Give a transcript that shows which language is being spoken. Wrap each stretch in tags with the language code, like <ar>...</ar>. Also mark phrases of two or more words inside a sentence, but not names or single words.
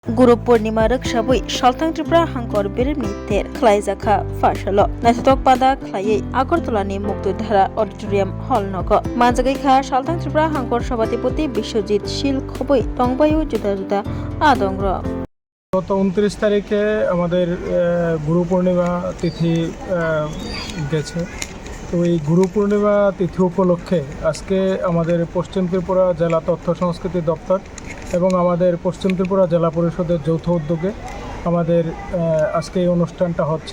<trp>गुरु पूर्णिमा रक्षाबै सालथां त्रिपुरा हांकर बिरोमितेर खलाइजाखा फारसाल नायथाथक पादा खलायै आगरतलानि मुक्तधारा अडिटोरियाम हल नग मानजागैखा सालथां त्रिपुरा हांकर सभापति बिश्वजित शील खबै टंगबायु जुदा जुदा आदंग्र।</trp> <bn>গত 29 তারিখে আমাদের গুরু পূর্ণিমা তিথি গেছে। তো এই গুরু পূর্ণিমা তিথি উপলক্ষে আজকে আমাদের পশ্চিম ত্রিপুরা জেলা তথ্য সংস্কৃতি দপ্তর এবং আমাদের পশ্চিম ত্রিপুরা জেলা পরিষদের যৌথ উদ্যোগে আমাদের আজকে এই অনুষ্ঠানটা হচ্ছে।</bn>